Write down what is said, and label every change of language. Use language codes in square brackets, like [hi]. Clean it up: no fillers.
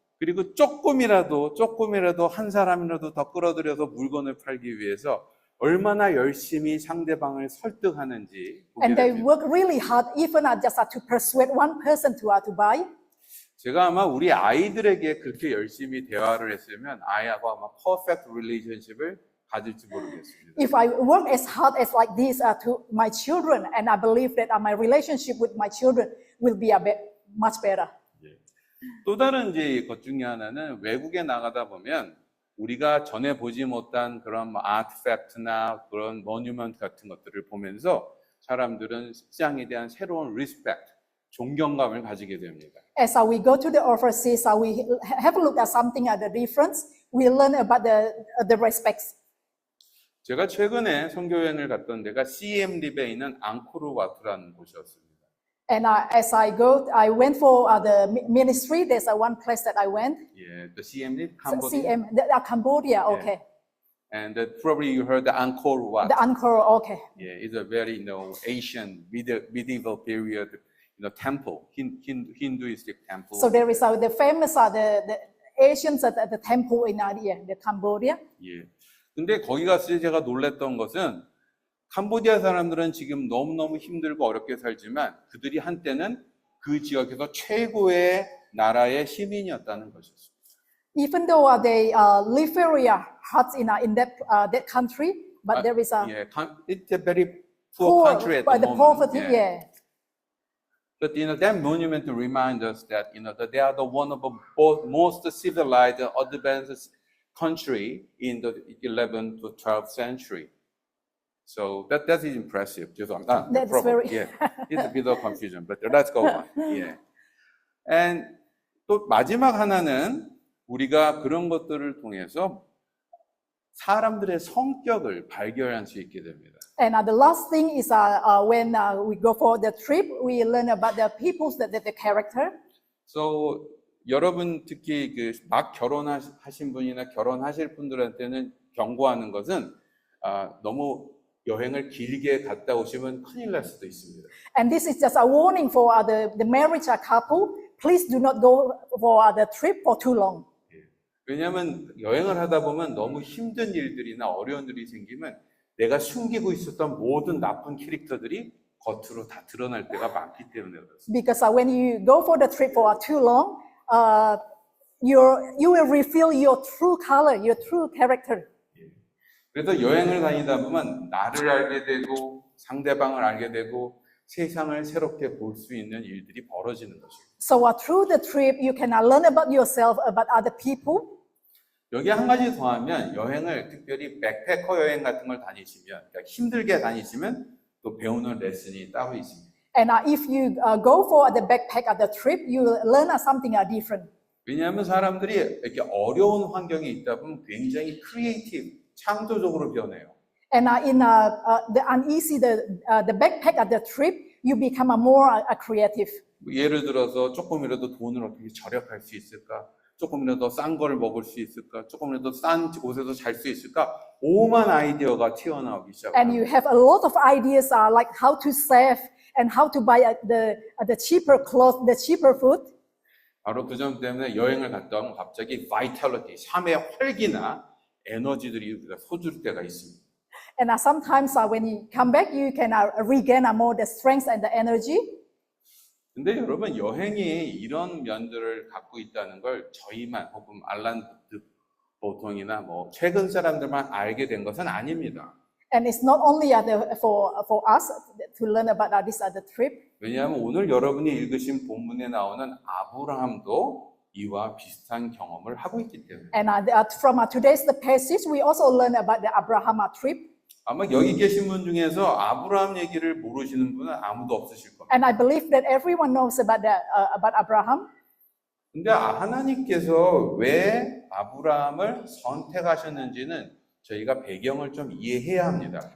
[ko] 그리고 조금이라도 한 사람이라도 더 끌어들여서 물건을 팔기 위해서 얼마나 열심히 상대방을 설득하는지 보게 [en] And they [ko] 됩니다. [en] work really hard, even just to persuade one person to buy. [ko] 제가 아마 우리 아이들에게 그렇게 열심히 대화를 했으면 아이하고 아마 퍼펙트 릴레이션십을 가질지 모르겠습니다. [en] If I work as hard as like this to my children, and I believe that my relationship with my children will be much better. [ko] 또 다른 이제 것 중에 하나는 외국에 나가다 보면 우리가 전에 보지 못한 그런 아트팩트나 그런 모뉴먼트 같은 것들을 보면서 사람들은 시장에 대한 새로운 리스펙트, 존경감을 가지게 됩니다. [en] As we go to the overseas, we have a look at something at the difference. We learn about the respects. [ko] 제가 최근에 선교여행을 갔던 데가 CM 립에 있는 앙코르와트라는 곳이었습니다. [en] And as I went for the ministry. There's one place that I went. 예, the CM 립, Cambodia. CM, Cambodia. Okay. And probably you heard the Angkor Wat. The Angkor. Okay. Yeah, it's a very Asian medieval period temple, Hinduistic temple. So there is the famous the Asians at the temple in the Cambodia. [ko] 예. 근데 거기 갔을 때 제가 놀랐던 것은 캄보디아 사람들은 지금 너무너무 힘들고 어렵게 살지만 그들이 한때는 그 지역에서 최고의 나라의 시민이었다는 것이었습니다. [en] Even though they live very hard in that country, but there is a it's a very poor country at the the moment. poverty. Yeah. Yeah. But that monument reminds us that that they are the one of the most civilized, advanced country in the 11th to 12th century. So that is impressive. That's problem. very. Yeah, it's a bit of confusion, but let's go on. Yeah. [ko] And 또 마지막 하나는 우리가 그런 것들을 통해서 사람들의 성격을 발견할 수 있게 됩니다. [en] And the last thing is when we go for the trip, we learn about the people's the character. [ko] So 여러분 특히 막 결혼하신 분이나 결혼하실 분들한테는 경고하는 것은 너무 여행을 길게 갔다 오시면 큰일 날 수도 있습니다. [en] And this is just a warning for the marriage couple. Please do not go for the trip for too long. [ko] 왜냐하면 여행을 하다 보면 너무 힘든 일들이나 어려운 일이 생기면 내가 숨기고 있었던 모든 나쁜 캐릭터들이 겉으로 다 드러날 때가 많기 때문에 그렇습니다. [en] Because when you go for the trip for too long, you will reveal your true color, your true character. [ko] 그래서 여행을 다니다 보면 나를 알게 되고 상대방을 알게 되고 세상을 새롭게 볼 수 있는 일들이 벌어지는 것입니다. [en] So through the trip, you can learn about yourself, about other people. [ko] 여기 한 가지 더 하면 여행을 특별히 백패커 여행 같은 걸 다니시면 그러니까 힘들게 다니시면 또 배우는 레슨이 따로 있습니다. [en] And if you go for the backpack at the trip, you will learn something different. [ko] 왜냐하면 사람들이 이렇게 어려운 환경에 있다 보면 굉장히 크리에이티브, 창조적으로 변해요. [en] And in the uneasy, the backpack at the trip, you become a more creative. [ko] 예를 들어서 조금이라도 돈을 어떻게 절약할 수 있을까? 조금이라도 싼 걸 먹을 수 있을까? 조금이라도 싼 곳에서 잘 수 있을까? 오만 아이디어가 튀어나오기 [en] And [ko] 시작합니다. [en] you have a lot of ideas like how to save and how to buy the cheaper clothes, the cheaper food. [ko] 바로 그 점 때문에 여행을 갔다 오면 갑자기 vitality, 삶의 활기나 에너지들이 우리가 솟을 때가 있습니다. [en] And sometimes when you come back, you can regain more the strength and the energy. [ko] 근데 여러분 여행이 이런 면들을 갖고 있다는 걸 저희만 혹은 알란 보통이나 뭐 최근 사람들만 알게 된 것은 아닙니다. [en] And it's not only for us to learn about this other trip. [ko] 왜냐하면 오늘 여러분이 읽으신 본문에 나오는 아브라함도 이와 비슷한 경험을 하고 있기 때문에. [en] And from today's the passage, we also learn about the Abraham trip. [ko] 아마 여기 계신 분 중에서 아브라함 얘기를 모르시는 분은 아무도 없으실 겁니다. [en] And I believe that everyone knows about Abraham. [ko] 근데 하나님께서 왜 아브라함을 선택하셨는지는 저희가 배경을 좀 이해해야 합니다.